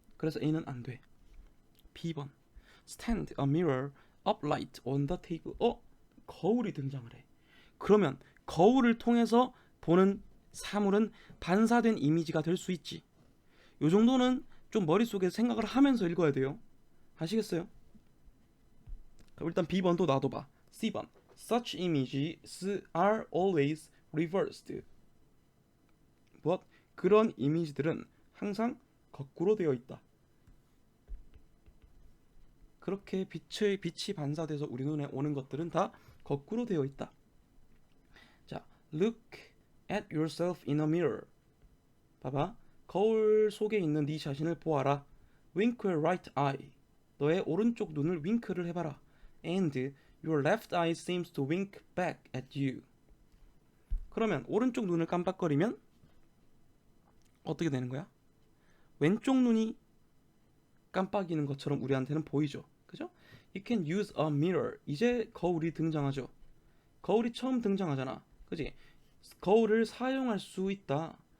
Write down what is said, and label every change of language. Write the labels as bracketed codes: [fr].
[ko] 그래서 A는 안 돼. B번 [en] Stand a mirror upright on the table. [ko] 거울이 등장을 해. 그러면 거울을 통해서 보는 사물은 반사된 이미지가 될 수 있지. 요 정도는 좀 머릿속에 생각을 하면서 읽어야 돼요. 아시겠어요? 일단 B번도 놔둬봐. [en] C번 Such images are always reversed. [ko] 무엇? 그런 이미지들은 항상 거꾸로 되어 있다. 그렇게 빛이 반사돼서 우리 눈에 오는 것들은 다 거꾸로 되어 있다. [en] 자, look at yourself in a mirror. [ko] 봐봐. 거울 속에 있는 네 자신을 보아라. [en] Wink your right eye. [ko] 너의 오른쪽 눈을 윙크를 해봐라. [en] And your left eye seems to wink back at you. [ko] 그러면 오른쪽 눈을 깜빡거리면 어떻게 되는 거야? 왼쪽 눈이 깜빡이는 것처럼 우리한테는 보이죠. 그죠? [en] You can use a mirror. [ko] 이제 거울이 등장하죠. 거울이 처음 등장하잖아. 그지? 거울을 사용할 수 있다.